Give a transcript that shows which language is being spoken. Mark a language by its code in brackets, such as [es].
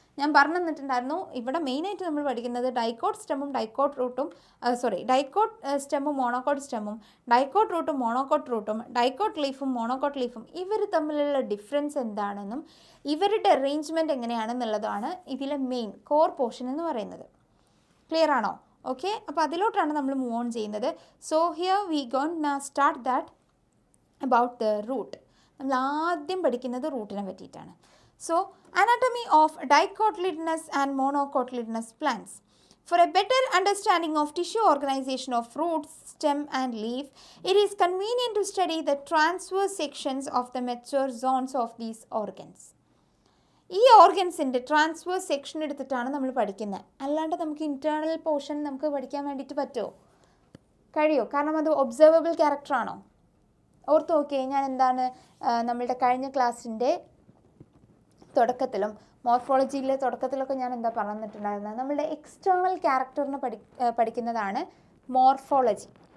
[ml] ഞാൻ പറഞ്ഞു തന്നിട്ടുണ്ടായിരുന്നു, ഇവിടെ മെയിനായിട്ട് നമ്മൾ പഠിക്കുന്നത് ഡൈക്കോട്ട് സ്റ്റെമ്മും ഡൈക്കോട്ട് റൂട്ടും, ഡൈക്കോട്ട് സ്റ്റെമ്മും മോണോക്കോട്ട് സ്റ്റെമ്മും, ഡൈക്കോട്ട് റൂട്ടും മോണോക്കോട്ട് റൂട്ടും, ഡൈക്കോട്ട് ലീഫും മോണോക്കോട്ട് ലീഫും, ഇവർ തമ്മിലുള്ള ഡിഫറൻസ് എന്താണെന്നും ഇവരുടെ അറേഞ്ച്മെൻറ്റ് എങ്ങനെയാണെന്നുള്ളതാണ് ഇതിലെ മെയിൻ കോർ പോർഷൻ എന്ന് പറയുന്നത്. ക്ലിയർ ആണോ? ഓക്കെ, അപ്പോൾ അതിലോട്ടാണ് നമ്മൾ മൂവ് ഓൺ ചെയ്യുന്നത്. [en] So here we gonna start that about the root. [ml] നമ്മൾ ആദ്യം പഠിക്കുന്നത് റൂട്ടിനെ പറ്റിയിട്ടാണ്. [en] So anatomy of dicotyledonous and monocotyledonous plants. For a better understanding of tissue organization of roots, stem and leaf, it is convenient to study the transverse sections of the mature zones of these organs. [ml] ഈ ഓർഗൻസിൻ്റെ transverse section എടുത്തിട്ടാണ് നമ്മൾ പഠിക്കുന്നത്. അല്ലാണ്ട് നമുക്ക് internal portion നമുക്ക് പഠിക്കാൻ വേണ്ടിയിട്ട് പറ്റുമോ? കഴിയോ? കാരണം അത് ഒബ്സർവബിൾ ക്യാരക്ടറാണോ? ഓർത്ത് നോക്കിയേ, ഞാൻ എന്താണ് നമ്മളുടെ കഴിഞ്ഞ ക്ലാസ്സിൻ്റെ തുടക്കത്തിലും മോർഫോളജിയിലെ തുടക്കത്തിലൊക്കെ ഞാൻ എന്താ പറഞ്ഞിട്ടുണ്ടായിരുന്നത്, നമ്മളുടെ എക്സ്റ്റേണൽ ക്യാരക്ടറിനെ പഠിക്കുന്നതാണ് മോർഫോളജി.